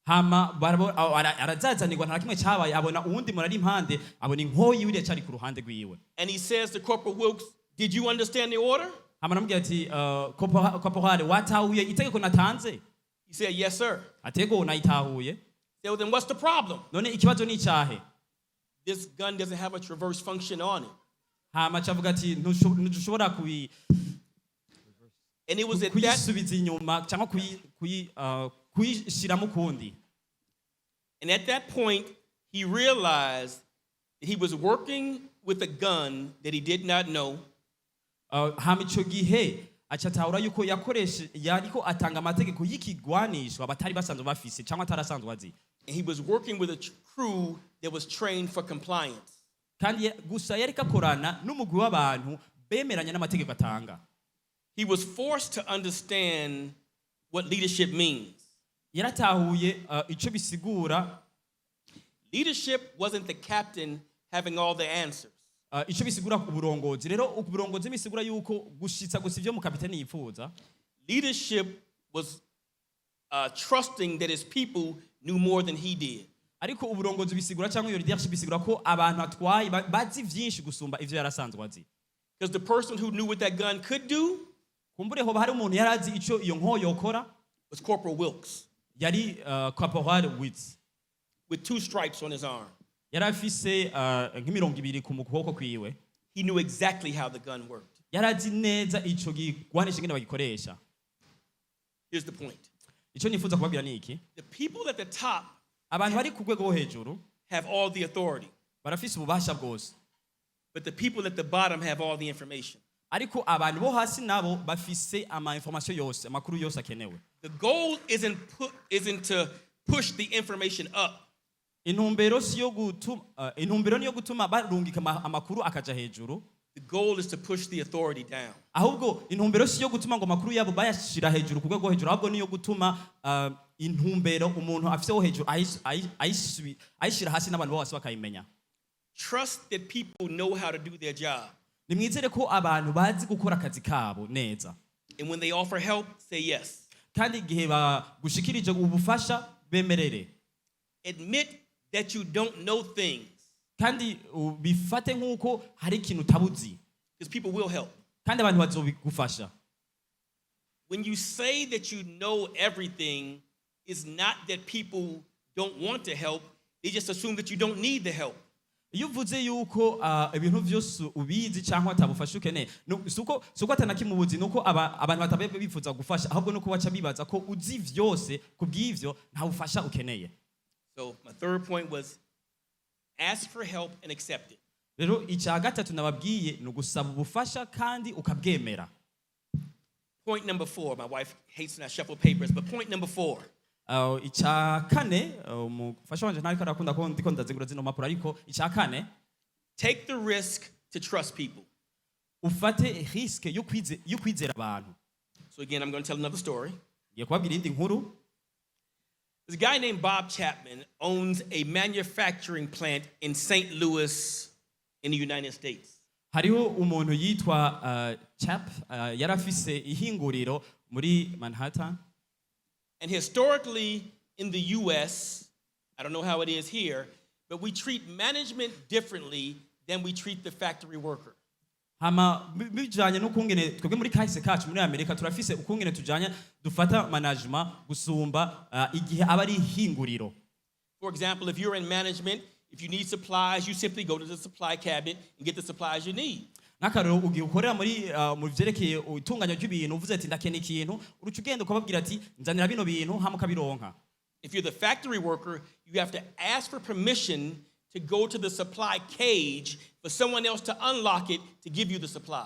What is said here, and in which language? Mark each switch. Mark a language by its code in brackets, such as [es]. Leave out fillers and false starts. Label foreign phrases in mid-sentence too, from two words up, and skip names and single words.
[rn] hama arazazanirwa nta kimwe cyabaye abona uwundi muntu ari impande abona inkoyi yuriya cyari ku ruhande rwiwe [en] And he says to Corporal Wilkes, did you understand the order? [rn] hama namubwira ati korporale watahuye itegeko natanze [en] He said, yes, sir. [rn] atego nayitahuye [en] He said, well, then what's the problem? [rn] none ikibazo ni icyahe [en] This gun doesn't have a traverse function on it. [rn] hama cavuga ati ntushobora [en] And it was at that [rn] kuyisubiza inyuma cyangwa kuyishyiramo ukundi. [en] And at that point, he realized that he was working with a gun that he did not know. [rn] Hama ico gihe acatahura yuko yariko atanga amategeko y'ikigwanishwa batari basanzwe bafise cyangwa atarasanzwe azi. [en] And he was working with a crew that was trained for compliance. [rn] Kandi gusa yariko akorana n'umugwi w'abantu bemeranya n'amategeko atanga. [en] He was forced to understand what leadership means. [rn] Yaratahuye ico bisigura. [en] Leadership wasn't the captain having all the answers. [rn] Ico bisigura uburongozi rero uburongozi bisigura yuko gushitsa gusa ivyo mu kapiteni yipfuza. [en] Leadership was trusting that his people knew more than he did. [rn] Ariko uburongozi bisigura cyangwa iyo leadership bisigura ko abantu atwaye bazi vyinshi gusumba ivyo yarasanzwe azi. [en] Because the person who knew what that gun could do [rn] kumbure hoba hari umuntu yarazi ico iyo nkoyo yokora [en] was Corporal Wilkes. [rn] Yari Corporal Wilkes [en] with 2 stripes on his arm. [rn] Yari afise nk'imirongo ibiri ku kuboko kwiwe. [en] He knew exactly how the gun worked. [rn] Yarazi neza ico gigwanisha ingene bagikoresha. [en] Here's the point. [rn] Ico nifuza kubabwira ni iki? [en] The people at the top [rn] abantu bari ku rwego hejuru [en] have all the authority. [rn] Barafise ububasha bwose. [en] But the people at the bottom have all the information. [rn] Ariko abantu bo hasi nabo bafise ama information yose, amakuru yose akenewe. [en] The goal isn't to push the information up. [rn] Intumbero niyo gutuma barungika amakuru akaja hejuru. [en] The goal is to push the authority down. [rn] Ahubwo intumbero siyo gutuma ngo amakuru yabo bayashira hejuru ku rwego hejuru, ahubwo niyo gutuma intumbero umuntu afise ho hejuru ayishira hasi n'abantu bose bakayimenya. [en] Trust that people know how to do their job. [rn] Nimwizere ko abantu bazi gukora akazi kabo neza. [en] And when they offer help, say yes. [rn] Kandi igihe bagushikirije ubufasha bemerere. [en] Admit that you don't know things. [rn] Kandi bifate nk'uko hari ikintu tabuzi. [en] Because people will help. [rn] Kandi abantu bazobigufasha. [en] When you say that you know everything, it's not that people don't want to help. They just assume that you don't need the help. [rn] Iyo uvuze yuko ibintu byose ubizi cyangwa atabufasha ukeneye suko atanakimubuzi nuko abantu batabe bifuza gufasha, ahubwo nuko baca bibaza ko uzi vyose kubw'ivyo nta bufasha ukeneye. [en] So my third point was ask for help and accept it. [rn] Rero icya gatatu nababwiye ni ugusaba ubufasha kandi ukabwemera. [en] Point number 4. My wife hates when I shuffle papers, but point number 4. [rn] Icya kane umufasha wanje ntariko arakunda ko ndiko ndazigura zino mapuro, ariko icya kane, [en] take the risk to trust people. [rn] Ufate risk yo kwizera abantu. [en] So again, I'm going to tell another story. [rn] Ngiye kubabwira indi nkuru. [en] There's a guy named Bob Chapman owns a manufacturing plant in St. Louis in the United States. [rn] Hariho umuntu yitwa Chap yarafise ihinguriro muri Manhattan. [en] And historically in the US, I don't know how it is here, but we treat management differently than we treat the factory worker. [rn] Hama bijanye n'ukungene twebwe muri kahise kacu muri Amerika turafise ukungene tujanye dufata management gusumba igihe abari hinguriro. [en] For example, if you're in management, if you need supplies, you simply go to the supply cabinet and get the supplies you need. [rn] Nakarero ugiye ukorera mu vyerekeye utunganya ry'ibintu uvuze ati ndakene ikintu uruca ugenda ukababwira ati nzanira bino bintu hama ukabironka. [en] If you're the factory worker, you have to ask for permission to go to the supply cage for someone else to unlock it to give you the supply.